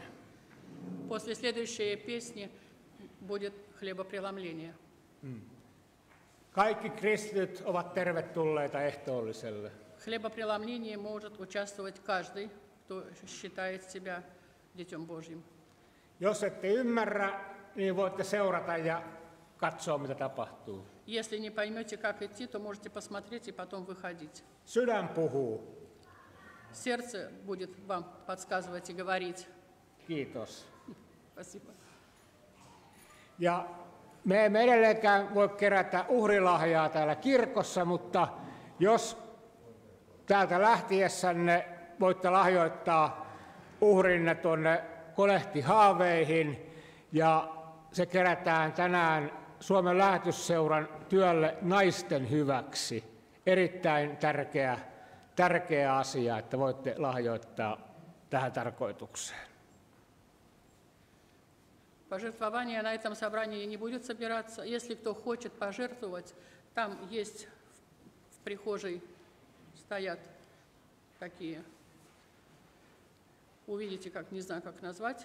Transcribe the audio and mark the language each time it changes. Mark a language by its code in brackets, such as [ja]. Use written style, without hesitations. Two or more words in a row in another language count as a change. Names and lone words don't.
[ru] После следующей песни будет хлебопреломление. [fi] Kaikki kristityt ovat tervetulleita ehtoolliselle. [ru] В хлебопреломлении может участвовать каждый, кто считает себя Детем Божьим. [fi] Jos ette ymmärrä, niin voitte seurata ja katsoa, mitä tapahtuu. [ru] Если не поймете, как идти, то можете посмотреть и потом выходить. [fi] Sydän puhuu. [ru] Сердце будет вам подсказывать и говорить. [fi] Kiitos. [ru] Спасибо. [fi] Ja me emme edelleenkään voi kerätä uhrilahjaa täällä kirkossa, mutta jos täältä lähtiessänne voitte lahjoittaa uhrinne tuonne kolehtihaaveihin, ja se kerätään tänään Suomen Lähetysseuran työlle naisten hyväksi. Erittäin tärkeä asia, että voitte lahjoittaa tähän tarkoitukseen. [ru] Пожертвования на этом собрании не будет собираться. Если кто хочет пожертвовать, там есть в прихожей стоят такие. Увидите, как, не знаю, как назвать.